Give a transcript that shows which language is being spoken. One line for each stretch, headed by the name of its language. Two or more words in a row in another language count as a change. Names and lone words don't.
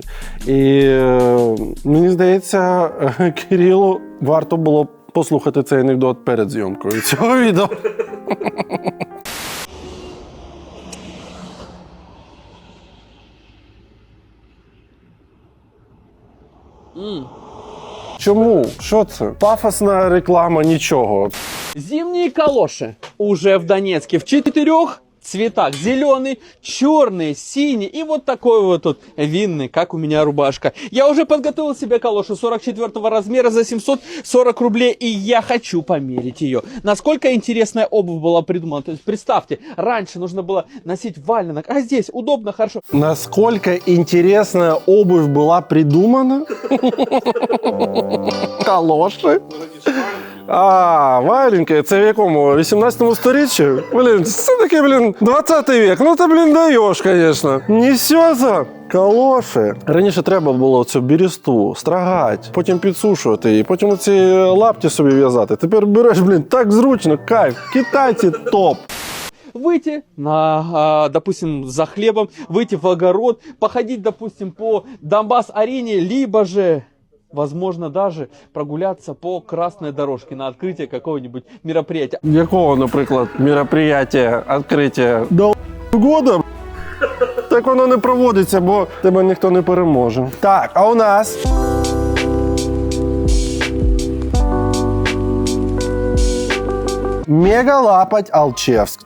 Ukrainian: І мені здається, Кирилу варто було послухати цей анекдот перед зйомкою цього відео. Чому? Що це? Пафосна реклама нічого.
Russian: Зимние калоши уже в Донецке в 4 цветах. Зеленый, черный, синий и вот такой вот тут винный, как у меня рубашка. Я уже подготовил себе калошу 44 размера за 740 рублей, и я хочу померить ее. Насколько интересная обувь была придумана. То есть представьте, раньше нужно было носить валенок, а здесь удобно, хорошо. Насколько интересная обувь была придумана? Калоши? А, валенки,
Ukrainian: це в якому? 18 сторіччі? Блін, це таке, 20 вік. Ну ти, даєш, звісно. Несеться. Калоші. Раніше треба було цю бірісту страгати, потім підсушувати її, потім оці лапті собі в'язати. Тепер береш, так зручно, кайф. Китайці топ.
Russian: Выйти допустим, за хлебом, выйти в огород, походить, допустим, по Донбасс-арене, либо же, возможно, даже прогуляться по красной дорожке на открытие какого-нибудь мероприятия.
Ukrainian: Якого, наприклад, мероприятия, відкриття?
Russian: До года?
Ukrainian: Так воно не проводиться, бо тебе ніхто не переможе. Так, а у нас... Мегалапать Алчевск.